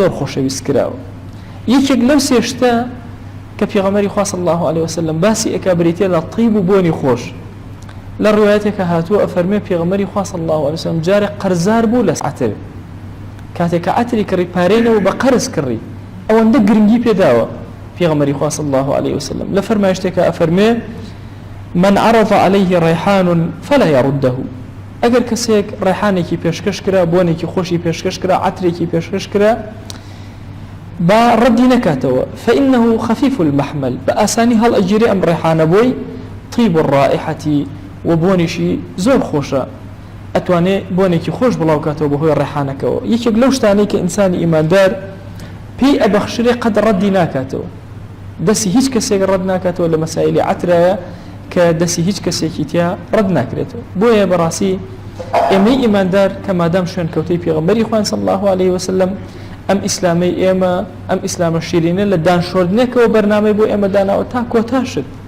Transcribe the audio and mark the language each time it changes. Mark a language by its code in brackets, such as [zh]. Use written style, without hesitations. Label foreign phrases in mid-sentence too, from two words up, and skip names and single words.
[ckb] زۆر خۆشەویست کراوە یەکێک لەو سێ شتە کە پێغەمبەری خوا [ar] صلی الله عليه وسلم [ckb] باسی ئەکا بریتێ لە طیب و بۆنی خۆش لە ڕوایەتێکە هاتووە ئەفەرمێت پێغەمبەری خوا [ar] صلی الله عليه وسلم [ckb] جارێک قەرزار بوو لە عەتر کاتێککە عەتری کڕی پارێنەوە بە قەرز کڕی ئەوەندە گرنگی پێداوە پێغەمبەری خوا [ar] صلی الله عليه وسلم [ckb] لە فەرمایشتێکە ئەفەرمێ [ar] من عرض عليه ريحان فلا يرده [ckb] ئەگەر کەسێک ڕێحانێکی پێشکەش کرا بۆنێکی خۆشی پێشکەش کرا عەترێکی پێشکەش کرا با ڕەدی نەکاتەوە [ar] فإنه خفيف المحمل [ckb] بە ئاسانی هەڵ ئەگیرێ ئەم ڕێحانە بۆی [ar] طيب الرائحة [ckb] و بۆنیشی زۆر خۆشە ئەتوانێ بۆنێکی خۆش بڵاوکاتەوە بەهۆی ڕێحانەکەەوە یەکێک لەو شتانەی کە ئینسانی ئیماندار پێی ئەبەخشرێ قەد ڕەدی ناکاتەوە دەستی هیچ کەسێک ڕەد ناکاتەوە لە مەسائلی عەترایە کە دەستی هیچ کەسێکی تیا ڕەد ناکرێتەوە بۆیە بەڕاستی ئێمەی ئیماندار کە مادام شوێن کەوتەی پێغەمبەری خوان [ar] صلی الله عليه وسلم [ckb] ئەم ئیسلامەی ئێمە ئەم ئیسلامە شیرینە لە دانشۆردنێکەوە بەرنامەی بۆ ئێمە داناوە تا کۆتاشت